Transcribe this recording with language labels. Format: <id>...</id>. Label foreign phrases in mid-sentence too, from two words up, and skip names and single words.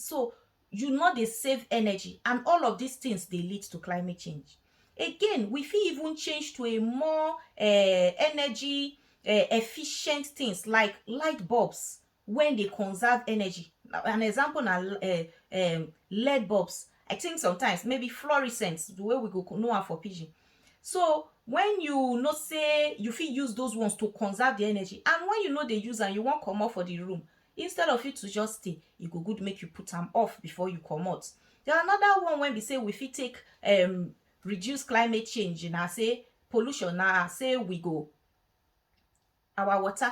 <pcm>So you no dey save energy, and all of these things dey lead to climate change. Again, we fit even change to a more energy efficient things like light bulbs when they conserve energy. An example na LED bulbs. I think sometimes maybe fluorescent, the way we go know am for pidgin. So when you know say you fit use those ones to conserve the energy, and when you know dey use am, you wan comot for the room, instead of you to just stay, e go good make you put am off before you comot. Then another one when be say we fit take reduce climate change na say pollution, na say we go our water.</pcm>